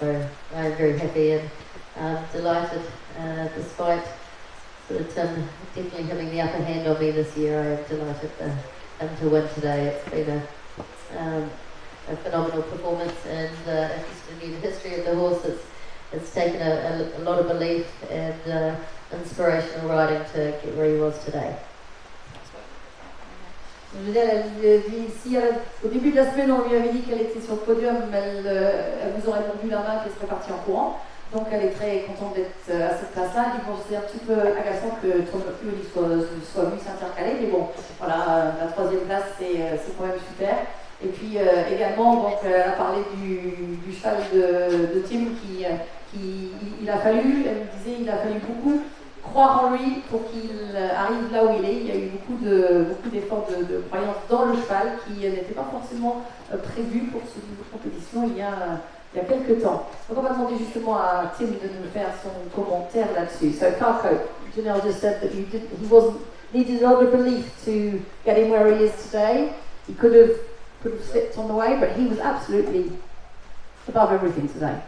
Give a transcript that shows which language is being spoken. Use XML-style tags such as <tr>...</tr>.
<en>So I'm very happy and delighted, despite sort of Tim definitely having the upper hand on me this year. I am delighted for him to win today. It's been a phenomenal performance, and if you knew the history of the horse, it's taken a lot of belief and inspirational riding to get where he was today.</en> <fr>Je veux dire, elle dit, si au début de la semaine on lui avait dit qu'elle était sur le podium, elle vous aurait tendu la main qu'elle serait partie en courant. Donc elle est très contente d'être à cette place-là. Elle dit bon, c'est un petit peu agaçant que Tom McEwen soit venu s'intercaler, mais bon, voilà, la 3e place c'est quand même super. Et puis également, donc, elle a parlé du cheval de Tim il a fallu, elle me disait, il a fallu beaucoup croire en lui pour qu'il arrive là où il est. Il y a eu beaucoup d'efforts de croyance dans le cheval qui n'étaient pas forcément prévus pour ce niveau de compétition il y a quelques temps. Donc on va demander justement à Tim de nous faire son commentaire là-dessus.</fr> <en>So Falco, Janelle just said that he needed a lot of belief to get him where he is today. He could have slipped on the way, but he was absolutely above everything today.</en>